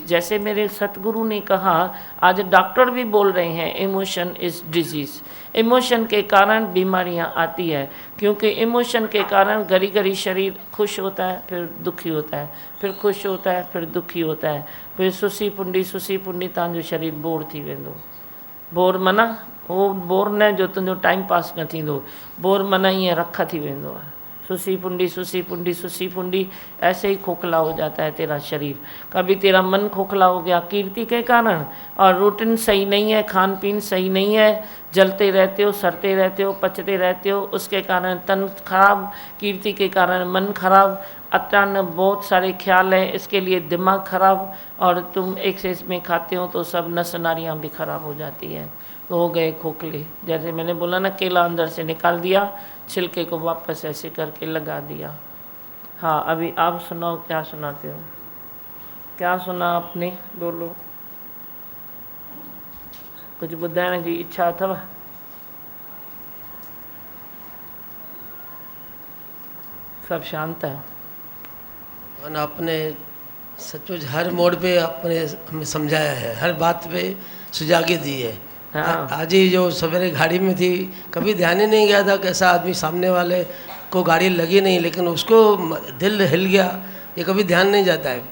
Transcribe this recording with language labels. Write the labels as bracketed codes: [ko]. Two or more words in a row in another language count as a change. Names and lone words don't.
[hi] जैसे मेरे सतगुरु ने कहा, आज डॉक्टर भी बोल रहे हैं [en] emotion is disease. [hi] इमोशन के कारण बीमारियां आती है, क्योंकि इमोशन के कारण घड़ी घड़ी शरीर खुश होता है, फिर दुखी होता है, फिर खुश होता है, फिर दुखी होता है, फिर [sd] सुसी पुंडी तव्हांजो शरीर बोर थी वेंदो। बोर माना वो बोर न जो तुंहिंजो [en] time pass [sd] न थींदो, बोर माना ईअं रख थी वेंदो आहे। सुसी पुंडी, [hi] ऐसे ही खोखला हो जाता है तेरा शरीर। कभी तेरा मन खोखला हो गया कीर्ति के कारण, और रूटीन सही नहीं है, खान पीन सही नहीं है, जलते रहते हो, सड़ते रहते हो, पचते रहते हो, उसके कारण तन खराब, कीर्ति के कारण मन खराब, अचानक बहुत सारे ख्याल है, इसके लिए दिमाग खराब, और तुम एक्सेस में खाते हो तो सब नस नाड़ियाँ भी खराब हो जाती हैं, तो हो गए खोखले। जैसे मैंने बोला ना, केला अंदर से निकाल दिया, छिलके को वापस ऐसे करके लगा दिया। हाँ, अभी आप सुनाओ, क्या सुनाते हो? क्या सुना आपने? बोलो, कुछ [sd] ॿुधाइण जी इच्छा अथव? [hi] सब शांत है। और आपने सचमुच हर मोड़ पे आपने हमें समझाया है, हर बात पे सुजागी दी है। हाँ। आज ही जो सवेरे गाड़ी में थी, कभी ध्यान ही नहीं गया था कैसा आदमी सामने वाले को गाड़ी लगी नहीं, लेकिन उसको दिल हिल गया, ये कभी ध्यान नहीं जाता है।